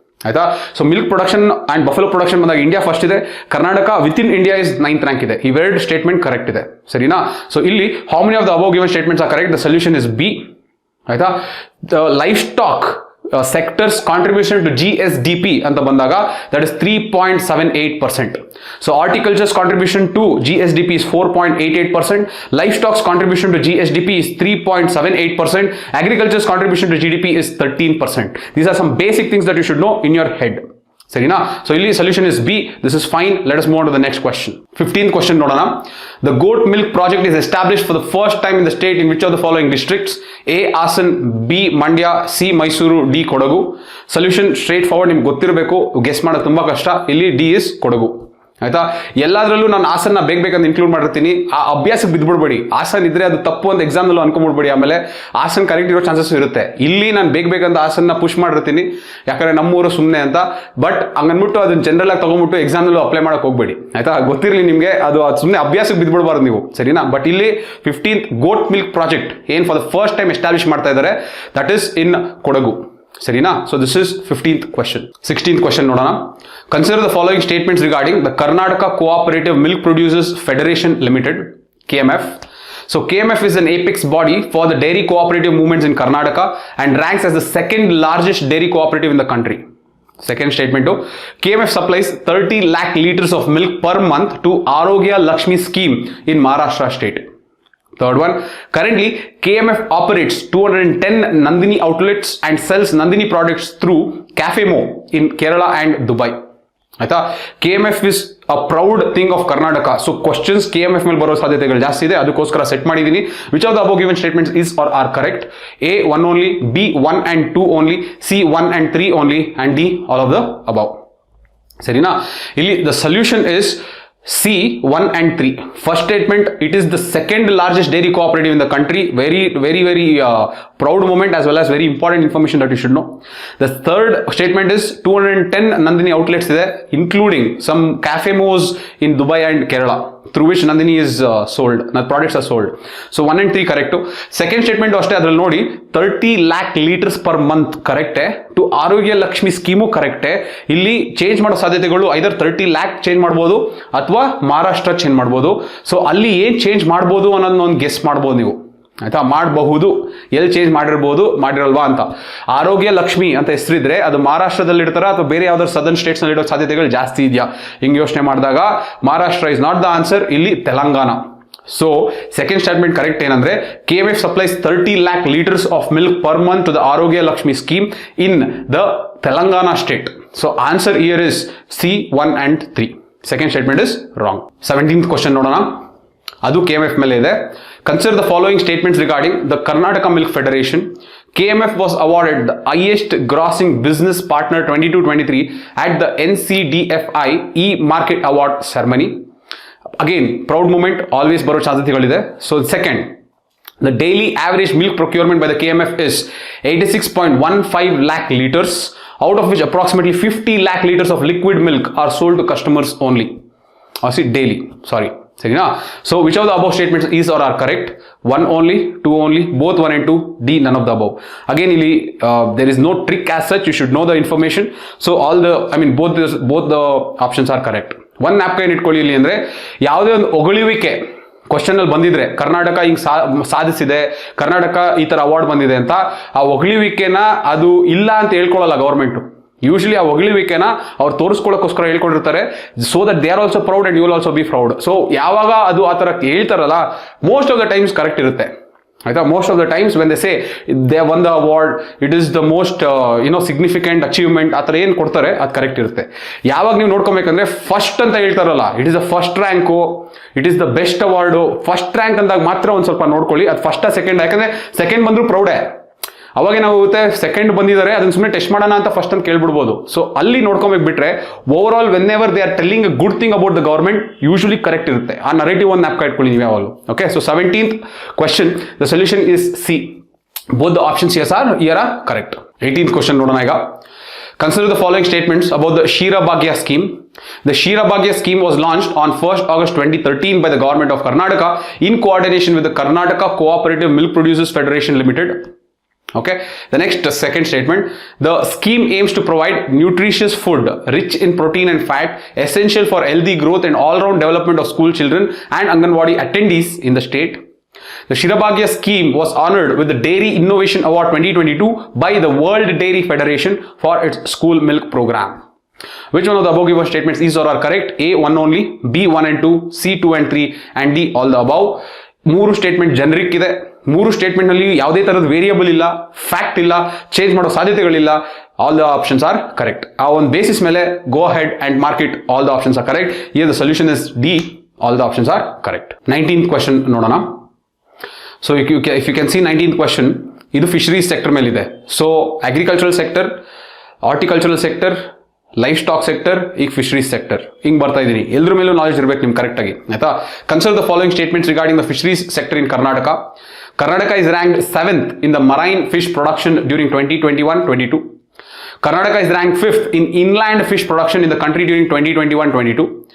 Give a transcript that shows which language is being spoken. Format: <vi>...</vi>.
<kn>ಆಯ್ತಾ,</kn> <en>So milk production and buffalo production ಬಂದಾಗ India first ಇದೆ, Karnataka within India is 9th rank ಇದೆ.</en> <kn>ಇವೆರಡು</kn> <en>Statement correct ಇದೆ.</en> <kn>ಸರಿನಾ,</kn> <en>So ಇಲ್ಲಿ how many of the above given statements are correct? The solution is B.</en> <kn>ಆಯ್ತಾ,</kn> <en>the livestock sector's contribution to GSDP</en> <kn>ಅಂತ ಬಂದಾಗ</kn> <en>that is 3.78%. So horticulture's contribution to GSDP is 4.88%. Livestock's contribution to GSDP is 3.78%. Agriculture's contribution to GDP is 13%. These are some basic things that you should know in your head. Sarina? So</en> <kn>ಇಲ್ಲಿ</kn> <en>solution is B. This is fine. Let us move on to the next question. 15th question</en> <kn>ನೋಡೋಣ.</kn> <en>The goat milk project is established for the first time in the state in which of the following districts? A. Hasan, B. Mandya, C. Mysuru, D. Kodagu. Solution straight forward,</en> <kn>ನಿಮ್ಗೆ ಗೊತ್ತಿರಬೇಕು,</kn> <en>guess</en> <kn>ಮಾಡೋದು ತುಂಬಾ ಕಷ್ಟ. ಇಲ್ಲಿ</kn> <en>D is Kodagu.</en> <kn>ಆಯ್ತಾ. ಎಲ್ಲದರಲ್ಲೂ ನಾನು ಆಸನ್ನ ಬೇಕಂತ ಇನ್ಕ್ಲೂಡ್ ಮಾಡಿರ್ತೀನಿ. ಆ ಅಭ್ಯಾಸಕ್ಕೆ ಬಿದ್ದುಬಿಡ್ಬೇಡಿ. ಆಸನ್ ಇದ್ರೆ ಅದು ತಪ್ಪು ಅಂತ ಎಕ್ಸಾಮ್ನಲ್ಲೂ ಅನ್ಕೊಂಡ್ಬಿಡ್ಬೇಡಿ. ಆಮೇಲೆ ಆಸನ್ ಕರೆಕ್ಟ್ ಇರೋ ಚಾನ್ಸಸ್ ಇರುತ್ತೆ. ಇಲ್ಲಿ ನಾನು ಬೇಕಂತ ಆಸನ್ನ ಪುಷ್ ಮಾಡಿರ್ತೀನಿ, ಯಾಕಂದ್ರೆ ನಮ್ಮೂರು ಸುಮ್ಮನೆ ಅಂತ. ಬಟ್ ಹಂಗನ್ಬಿಟ್ಟು ಅದನ್ನ ಜನರಲ್ ಆಗಿ ತಗೊಂಡ್ಬಿಟ್ಟು ಎಕ್ಸಾಮ್ನಲ್ಲೂ ಅಪ್ಲೈ ಮಾಡಕ್ ಹೋಗ್ಬೇಡಿ ಆಯ್ತಾ. ಗೊತ್ತಿರಲಿ ನಿಮಗೆ, ಅದು ಸುಮ್ಮನೆ ಅಭ್ಯಾಸಕ್ಕೆ ಬಿದ್ದುಬಿಡಬಾರ್ದು ನೀವು, ಸರಿನಾ. ಬಟ್ ಇಲ್ಲಿ 15th ಗೋಟ್ ಮಿಲ್ಕ್ ಪ್ರಾಜೆಕ್ಟ್ ಏನ್</kn> <en>for the first time</en> <kn>establish ಮಾಡ್ತಾ ಇದ್ದಾರೆ,</kn> <en>that is in Kodagu,</en> <kn>ಸರಿನಾ.</kn> <en>So this is 15th question. 16th question</en> <kn>ನೋಡೋಣ.</kn> <en>Consider the following statements regarding the Karnataka cooperative milk producers federation limited, KMF. So KMF is an apex body for the dairy cooperative movements in Karnataka and ranks as the second largest dairy cooperative in the country. Second statement, KMF supplies 30 lakh liters of milk per month to Arogya Lakshmi scheme in Maharashtra state. Third one, currently KMF operates 210 Nandini outlets and sells Nandini products through Cafe Mo in Kerala and Dubai.</en> <kn>ಆಯ್ತಾ.</kn> <en>KMF is a proud thing of Karnataka. So questions</en> <kn>KMF ಮೇಲೆ ಬರೋ ಸಾಧ್ಯತೆಗಳು ಜಾಸ್ತಿ ಇದೆ, ಅದಕ್ಕೋಸ್ಕರ set ಮಾಡಿದ್ದೀನಿ.</kn> <en>Which of the above given statements is or are correct? A 1 only, B 1 and 2 only, C 1 and 3 only, and D all of the above.</en> <kn>ಸರಿನಾ. ಇಲ್ಲಿ</kn> <en>the solution is C 1 and 3. First statement, it is the second largest dairy cooperative in the country. Very proud moment as well as very important information that you should know. The third statement is 210 Nandini outlets there, including some Cafe Mo's in Dubai and Kerala, through which Nandini is sold, products are sold. So 1 and 3 correct. Second statement</en> <kn>ಅಷ್ಟೇ, ಅದ್ರಲ್ಲಿ ನೋಡಿ</kn> <en>30 lakh liters per month ಕರೆಕ್ಟೇ, to Arogya Lakshmi scheme ಕರೆಕ್ಟೇ.</en> <kn>ಇಲ್ಲಿ change ಮಾಡೋ ಸಾಧ್ಯತೆಗಳು ಐದರ್ 30 lakh change ಮಾಡ್ಬೋದು ಅಥವಾ Maharashtra change ಮಾಡ್ಬೋದು. ಸೊ ಅಲ್ಲಿ ಏನ್ ಚೇಂಜ್ ಮಾಡ್ಬೋದು ಅನ್ನೋದನ್ನ ಒಂದು ಗೆಸ್ ಮಾಡ್ಬೋದು ನೀವು ಆಯ್ತಾ. ಮಾಡಬಹುದು, ಎಲ್ಲಿ ಚೇಂಜ್ ಮಾಡಿರ್ಬೋದು, ಮಾಡಿರಲ್ವಾ ಅಂತ. ಆರೋಗ್ಯ ಲಕ್ಷ್ಮಿ ಅಂತ ಹೆಸರಿದ್ರೆ ಅದು ಮಹಾರಾಷ್ಟ್ರದಲ್ಲಿ ಇಡ್ತಾರ ಅಥವಾ ಬೇರೆ ಯಾವ್ದಾದ್ರು ಸದರ್ನ್ ಸ್ಟೇಟ್ಸ್ ನಲ್ಲಿ ಇಡೋ ಸಾಧ್ಯತೆಗಳು ಜಾಸ್ತಿ ಇದೆಯಾ ಹಿಂಗೆ ಯೋಚನೆ ಮಾಡಿದಾಗ</kn> <en>Maharashtra is not the answer,</en> <kn>ಇಲ್ಲಿ Telangana.</kn> <en>so second statement correct</en> <kn>ಏನಂದ್ರೆ</kn> <en>KMF supplies 30 lakh liters of milk per month to the Arogya Lakshmi scheme in the Telangana state. So answer here is C 1 and 3. Second statement is wrong. 17th question</en> <kn>ನೋಡೋಣ. ಅದು KMF ಮೇಲೆ ಇದೆ.</kn> <en>Consider the following statements regarding the Karnataka Milk Federation. KMF was awarded the highest grossing business partner 22-23 at the NCDFI E-Market Award ceremony. Again, proud moment, always</en> <kn>ಬರೋ ಸಾಧ್ಯತೆಗಳಿದೆ.</kn> <en>So second, the daily average milk procurement by the KMF is 86.15 lakh liters, out of which approximately 50 lakh liters of liquid milk are sold to customers only. Or see daily, sorry.</en> <kn>ಸರಿನಾ.</kn> <en>So which of the above statements is are are correct? 1 only, 2 only, both 1 and 2, D none of the above. Again</en> <kn>ಇಲ್ಲಿ</kn> <en>there is no trick as such, you should know the information. So all the both the options are correct.</en> <kn>ಒಂದು ನ್ಯಾಪ್ಕೈನ್ ಇಟ್ಕೊಳ್ಳಿ ಇಲ್ಲಿ ಅಂದ್ರೆ ಯಾವುದೇ ಒಂದು ಹೊಗಳುವಿಕೆ question ಅಲ್ಲಿ ಬಂದಿದ್ರೆ ಕರ್ನಾಟಕ ಹಿಂಗ್ ಸಾಧಿಸಿದೆ, ಕರ್ನಾಟಕ ಈ ತರ ಅವಾರ್ಡ್ ಬಂದಿದೆ ಅಂತ, ಆ ಹೊಗಳುವಿಕೆನ ಅದು ಇಲ್ಲ ಅಂತ ಹೇಳ್ಕೊಳ್ಳಲ್ಲ ಗವರ್ಮೆಂಟ್.</kn> <en>usually</en> <kn>ಆ ಹೊಗಳುವಿಕೆನ ಅವ್ರು ತೋರಿಸ್ಕೊಳ್ಳೋಕ್ಕೋಸ್ಕರ ಹೇಳ್ಕೊಂಡಿರ್ತಾರೆ,</kn> <en>So that they are also proud and you will also be proud.</en> <kn>So ಯಾವಾಗ ಅದು ಆ ಥರ ಹೇಳ್ತಾರಲ್ಲ,</kn> <en>most of the times</en> <kn>correct ಇರುತ್ತೆ ಆಯ್ತಾ.</kn> <en>most of the times when they say they won the award, it is the most significant achievement</en> <kn>ಆ ಥರ ಏನು ಕೊಡ್ತಾರೆ ಅದು ಕರೆಕ್ಟ್ ಇರುತ್ತೆ. ಯಾವಾಗ ನೀವು ನೋಡ್ಕೊಬೇಕಂದ್ರೆ ಫಸ್ಟ್ ಅಂತ ಹೇಳ್ತಾರಲ್ಲ,</kn> <en>it is the first rank, it is the best award,</en> <kn>first rank ಅಂದಾಗ ಮಾತ್ರ ಒಂದು ಸ್ವಲ್ಪ ನೋಡ್ಕೊಳ್ಳಿ. ಅದು ಫಸ್ಟ್ ಸೆಕೆಂಡ್, ಯಾಕಂದ್ರೆ ಸೆಕೆಂಡ್ ಬಂದರೂ ಪ್ರೌಡೇ. ಅವಾಗ ಏನಾಗುತ್ತೆ, ಸೆಕೆಂಡ್ ಬಂದಿದ್ದಾರೆ ಅದನ್ನ ಸುಮ್ಮನೆ ಟೆಸ್ಟ್ ಮಾಡೋಣ ಅಂತ ಫಸ್ಟ್ ಅಂತ ಕೇಳ್ಬಿಡ್ಬೋದು. ಸೊ ಅಲ್ಲಿ ನೋಡ್ಕೊಬೇಕು ಬಿಟ್ರೆ</kn> <en>overall whenever they are telling a good thing about the government usually correct</en> <kn>ಇರುತ್ತೆ. ಆ ನರೇಟಿವ್ ಒಂದು ನ್ಯಾಪ್ಕ ಇಟ್ಕೊಳ್ಳಿ ನೀವು ಯಾವಾಗಲೂ.</kn> <en>Okay, so 17th question the solution is C. Both the options here are correct. 18th question</en> <kn>ನೋಡೋಣ ಈಗ.</kn> <en>Consider the following statements about the Shira Bhagya scheme. The Shira Bhagya scheme was launched on 1st August 2013 by the government of Karnataka in coordination with the Karnataka Cooperative Milk Producers Federation Limited. Okay, the next second statement, the scheme aims to provide nutritious food rich in protein and fat essential for healthy growth and all-round development of school children and Anganwadi attendees in the state. The Shira Bhagya scheme was honored with the Dairy Innovation Award 2022 by the World Dairy Federation for its school milk program. Which one of the above given statements is or are correct? A 1 only, B 1 and 2, C 2 and 3, and D all the above.</en> <kn>ಮೂರು statement generic ಇದೆ. ಮೂರು statement ನಲ್ಲಿ ಯಾವುದೇ ತರದ variable ಇಲ್ಲ, fact ಇಲ್ಲ, change ಮಾಡೋ ಸಾಧ್ಯತೆಗಳಿಲ್ಲ.</kn> <en>All the options are correct.</en> <kn>ಆ ಒಂದು ಬೇಸಿಸ್ ಮೇಲೆ</kn> <en>Go ahead and mark it, all the options are correct. Here the solution is D, all the options are correct. 19th question</en> <kn>ನೋಡೋಣ.</kn> <en>so if you can see 19th question,</en> <kn>ಇದು fisheries sector ಮೇಲಿದೆ.</kn> <en>so agricultural sector, horticultural sector,</en> <kn>life stock sector, ಈಗ fisheries sector, ಹಿಂಗೆ ಬರ್ತಾ ಇದ್ದೀನಿ. ಎಲ್ಲರ ಮೇಲೂ knowledge ಇರಬೇಕು ನಿಮ್ಗೆ ಕರೆಕ್ಟಾಗಿ, ಆಯ್ತಾ.</kn> <en>Consider the following statements regarding the fisheries sector in Karnataka. Karnataka is ranked 7th in the marine fish production during 2021-22. Karnataka is ranked 5th in inland fish production in the country during 2021-22.</en>